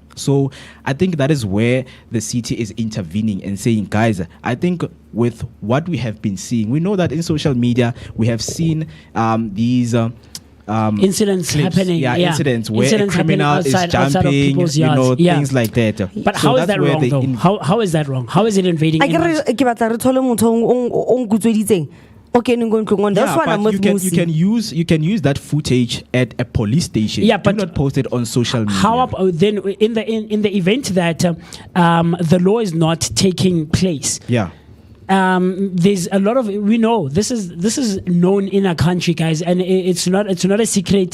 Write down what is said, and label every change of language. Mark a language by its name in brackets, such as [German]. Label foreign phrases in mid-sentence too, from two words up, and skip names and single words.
[English] So I think that is where the city is intervening and saying, guys, I think with what we have been seeing, we know that in social media we have seen these incidents clips, happening. Incidents where incidents a criminal outside is jumping, people's yards. things like that. But how is that wrong, though? How is that wrong? How is it invading? [Tswana] I ke batla re thole motho o nkutsweditseng. [English] Okay, that's what I'm with you can use that footage at a police station. Yeah, do but not post it on social media. How then in the event that the law is not taking place? Yeah. There's a lot of, we know this is known in our country, guys, and it's not a secret.